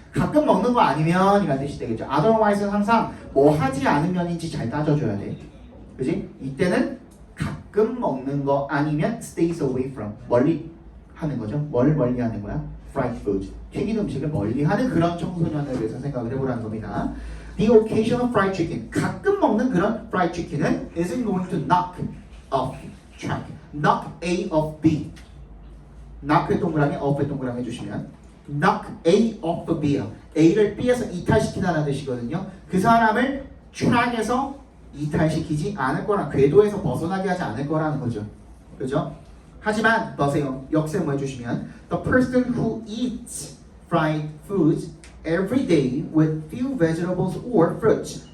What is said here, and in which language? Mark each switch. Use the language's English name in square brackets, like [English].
[Korean] 가끔 먹는 거 아니면 이라는 뜻이 되겠죠. Otherwise는 항상 뭐 하지 않으면인지 잘 따져줘야 돼. 그지? 이때는 가끔 먹는 거 아니면 [English] stays away from. [Korean] 멀리 하는 거죠. 뭘 멀리 하는 거야? Fried food. 튀긴 음식을 멀리 하는 그런 청소년에 대해서 생각을 해보라는 겁니다. [English] The occasional fried chicken. [Korean] 가끔 먹는 그런 [English] fried chicken은 isn't going to knock off track. [Korean] Knock A off B. knock의 동그라미, off의 동그라미 해주시면 knock A off B야. A를 B에서 이탈시키다는 뜻이거든요. 그 사람을 트랙에서 이탈시키지 않을 거라, 궤도에서 벗어나게 하지 않을 거라는 거죠. 그죠? 하지만 보세요. 역세모 해주시면 [English] the person who eats fried foods every day with few vegetables or fruits.